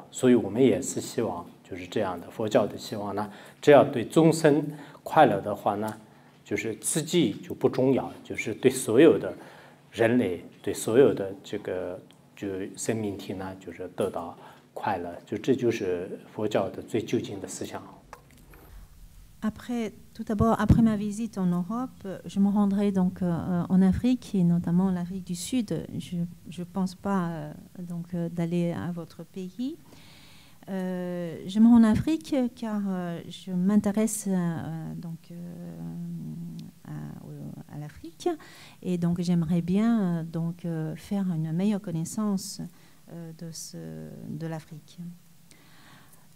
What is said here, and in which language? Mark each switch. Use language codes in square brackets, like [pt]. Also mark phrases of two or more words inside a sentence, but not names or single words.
[zh] 所以我们也是希望就是这样的佛教的希望呢，只要对众生快乐的话呢，就是自己就不重要，就是对所有的。人类对所有的这个就生命体呢，就是得到快乐，就这就是佛教的最究竟的思想。 [fr] Après, tout d'abord, après ma visite en Europe, je me rendrai donc en Afrique et notamment l'Afrique du Sud. Je pense pas donc d'aller à votre pays. Je me rends en Afrique car je m'intéresse donc à l'Afrique et donc j'aimerais bien donc faire une meilleure connaissance de l'Afrique.